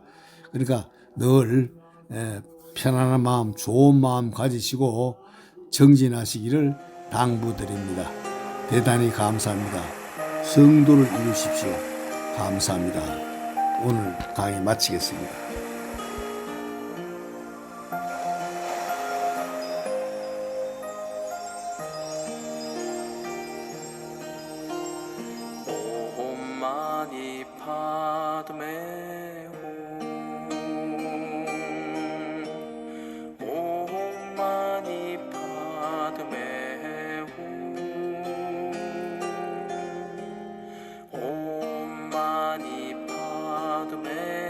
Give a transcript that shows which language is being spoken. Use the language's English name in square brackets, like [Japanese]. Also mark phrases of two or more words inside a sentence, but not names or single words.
[Korean] 그러니까 늘 편안한 마음, 좋은 마음 가지시고 정진하시기를 당부드립니다. 대단히 감사합니다. 성도를 이루십시오. 감사합니다. 오늘 강의 마치겠습니다. [Sanskrit] Mani Padme Hum Mani Padme Hum Mani Padme